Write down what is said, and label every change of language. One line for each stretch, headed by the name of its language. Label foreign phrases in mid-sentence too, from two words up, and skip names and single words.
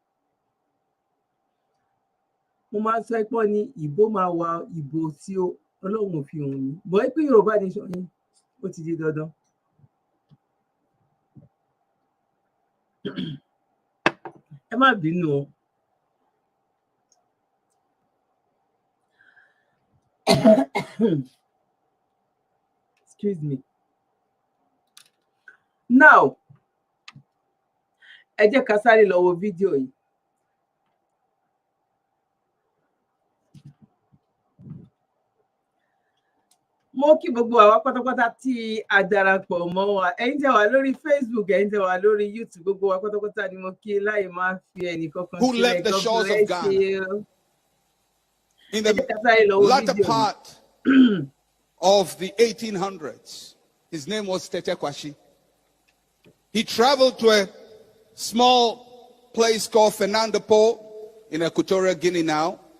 Yoruba: Mo máa ń sọ pé ní ìbò máa wà, ìbò tí Ọlọ́run ò fi hàn mí bọ́ ẹ pé Yorùbá Nation yẹn ó ti di dandan. Ẹ má bínú o.
English: Excuse me. Now,
Yoruba: ẹ jẹ́ ká sáré lọ wo fídíò yìí. Mo kí gbogbo àwa pátápátá tí a darapọ̀ mọ́ wa. Ẹ̀yin tẹ́ wà lórí Facebook, ẹ̀yin tẹ́ wà lórí YouTube, gbogbo wa pátápátá ni mo kí láì máa fi ẹnì kankan
English: who left the shores of Ghana in the latter part of the 1800s. His name was Tete Kwashi. He traveled to a small place called Fernando in Equatorial Guinea now.